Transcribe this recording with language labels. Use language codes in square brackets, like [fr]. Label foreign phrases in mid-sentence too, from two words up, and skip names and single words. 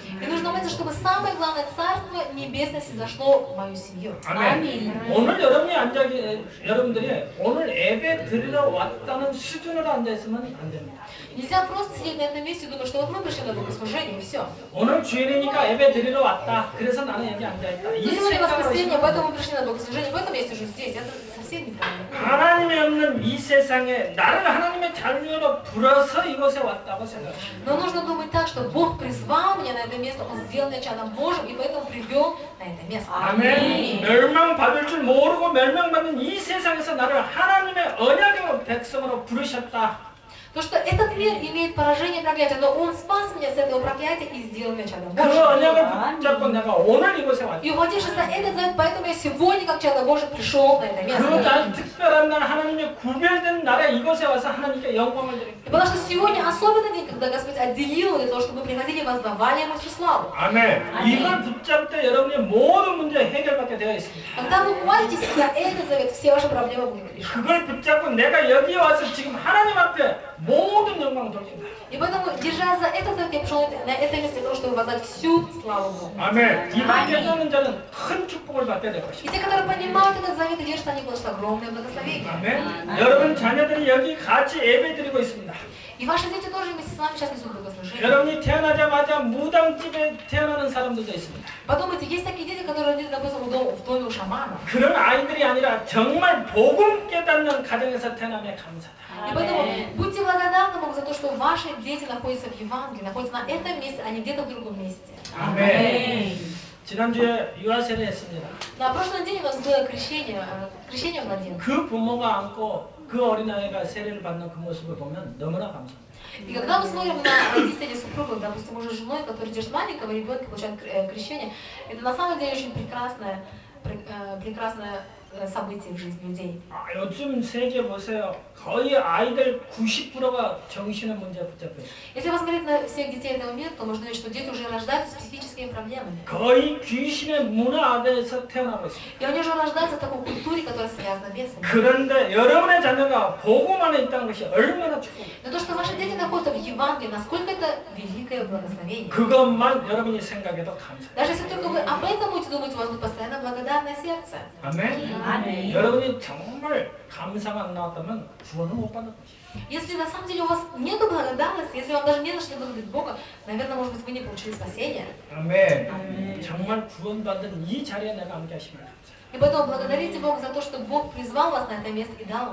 [ru] И нужно молиться, чтобы самое главное Царство Небесное снизошло в мою семью. [ko] 아멘. 오늘 여러분들이 오늘 예배 드리러 왔다는 수준으로 앉아 있으면 안 됩니다. [ru] Нельзя просто сидеть на этом месте и думать, что вот мы пришли на богослужение и все. [ko] 오늘 주일이니까 예배 드리러 왔다. 그래서 나는 여기 앉아 있다. 이 [ru] Сегодня [ko] 생각으로 [ru] воскресенье, [ko] 있으면 [ru] поэтому мы пришли на богослужение, поэтому я сижу здесь. Это совсем неправильно. [ko] 하나님이 없는 이 세상에 나를 하나님의 자녀로 불어서 이곳에 왔다고 생각합니다. [ru] Но нужно думать так, что Бог призвал меня на это место, Он сделал меня чадом Божьим, и поэтому привел на это место. [ko] 아멘. 멸망받을 줄 모르고 멸망받는 이 세상에서 나를 하나님의 언약의 백성으로 부르셨다. [ru] То, что этот мир имеет поражение и проклятие, но Он спас меня с этого проклятия и сделал меня чадом [ko] 그 [ru] Божьим. [ko] 언약을 붙잡고 내가 오늘 이곳에 왔다. [ru] И ухватившись за этот завет, поэтому я сегодня, как чадо Божий, пришел на это [ko] 그 [ru] место. [ko] 날 특별한 날 하나님의 구별된 날에 이곳에 와서 하나님께 영광을 드립니다. [ru] Потому что сегодня особенный день, когда Господь отделил для того, чтобы мы приходили и воздавали Ему всю славу. [ko] 아멘. 이걸 붙잡을 때 여러분의 모든 문제 해결받게 되어 있습니다. [ru] Когда вы ухватитесь за этот завет, все ваши проблемы будут решены. [ko] 그걸 붙잡고 내가 여기에 와서 지금 하나님 앞에 모든 영광을 돌린다. [ru] И поэтому, держа за этот завет, я пришел на это место для того, чтобы воздать всю славу Богу. [ko] 아멘. 이걸 깨닫는 자는 큰 축복을 받게 될 [ru] И [ko] 것입니다. [ru] те, которые понимают этот завет и держатся, они получат огромное благословение. [ko] 아멘. 여러분 자녀들이 여기 같이 예배드리고 있습니다. [ru] И ваши дети тоже вместе с вами сейчас несут богослужение. [ko] 여러분이 태어나자마자 무당집에 태어나는 사람들도 있습니다. [ru] Подумайте, есть такие дети, которые родились, допустим, в доме у шамана. [ko] 그런 아이들이 아니라 정말 복음 깨닫는 가정에서 태어나면 감사다. [ru] И поэтому будьте благодарны Богу за то, что ваши дети находятся в Евангелии, находятся на этом месте, а не где-то в другом месте. [ko] 아멘. 지난주에 유아세례 했습니다. [ru] На прошлой неделе у нас было крещение младенца. [ko] 그 부모가 안고 그 어린아이가 세례를 받는 그 모습을 보면 너무나 감사합니다. [ru] И когда мы смотрим на родителей супругов, допустим, уже женой, который держит маленького ребенка, получает крещение, это на самом деле очень прекрасное событие в жизни людей. [ko] 요즘 세계 보세요. 거의 아이들 90%가 정신의 문제에 붙잡혀 있어요. [ru] Если посмотреть на всех детей этого мира, то можно видеть, что дети уже рождаются с психическими проблемами. [ko] 거의 귀신의 문화 아래에서 태어나고 있습니다. [ru] И они уже рождаются в такой культуре, которая связана с бесами. [ko] 그런데 여러분의 자녀가 복음 안에 있다는 것이 얼마나 축복입니다. [ru] Но то, что ваши дети находятся в Евангелии, насколько это великое благословение. [ko] 그것만 여러분이 생각해도 감사해요. [ru] Даже если только вы об этом будете думать, у вас будет постоянно благодарное сердце. [ko] 아멘. 아멘. 여러분이 정말 감사가 안 나왔다면 구원을 못 받을 것이에요. [ru] Если на самом деле у вас нет благодарности, если вам даже не за что благодарить Бога, наверное, может быть, вы не получили спасения. [ko] 아멘. 정말 구원받은 이 자리에 내가 함께 하시면 감사해요. [ru] И поэтому благодарите Бога за то, что Бог призвал вас на это место и дал вам